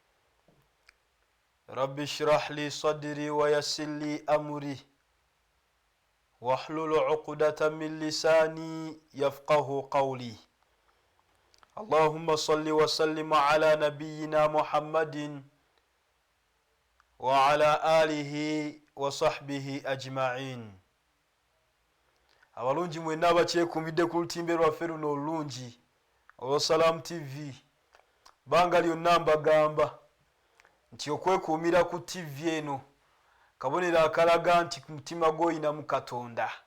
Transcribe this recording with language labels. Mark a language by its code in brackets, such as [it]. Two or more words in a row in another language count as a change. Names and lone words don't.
[ar] رب اشرح لي صدري ويسر لي أمري واحلل عقدة من لساني يفقه قولي اللهم صل وسلم على نبينا محمد وعلى آله وصحبه أجمعين. [lg] abalungi mwenna abakyekuumidde ku lutimbe lwaffe luno olulungi olwa Salam TV, banga lyonna mbagamba nti okwekuumira ku TV eno kabonero akalaga nti ku mutima gw'oyinamu Katonda.